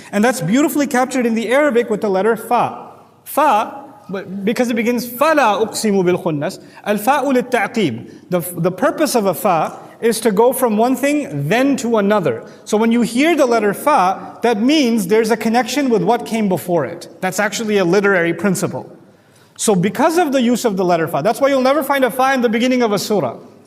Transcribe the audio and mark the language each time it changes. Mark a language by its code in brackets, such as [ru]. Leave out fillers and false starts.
[en] And that's beautifully captured in the Arabic with the letter fa. [ar] Fa, [en] because it begins [ar] فَلَا أُقْسِمُ بِالْخُنَّسِ الْفَاءُ لِلتَّعْقِيب. [en] The purpose of a fa is to go from one thing then to another. So when you hear the letter fa, that means there's a connection with what came before it. That's actually a literary principle. So because of the use of the letter fa, that's why you'll never find a fa in the beginning of a surah.